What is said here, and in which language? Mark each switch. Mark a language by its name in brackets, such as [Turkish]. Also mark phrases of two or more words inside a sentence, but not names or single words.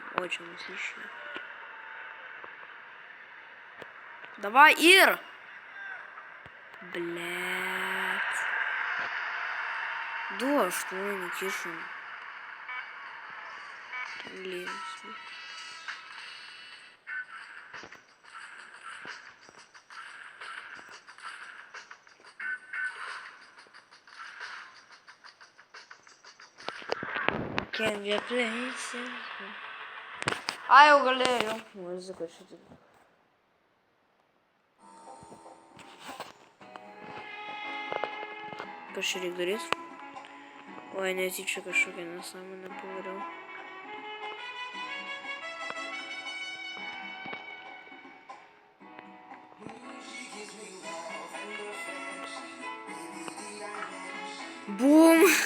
[Lithuanian] O, čia mus išėjo. Davai ir! Blėt. 2-8 kišam. Linksmi. [English] Can we play something? [Lithuanian] Ai, eu galėjau. Muzika šitą. Kas čia reik darys? Oi, netyčia kažkokią nesąmonę padariau. Bum!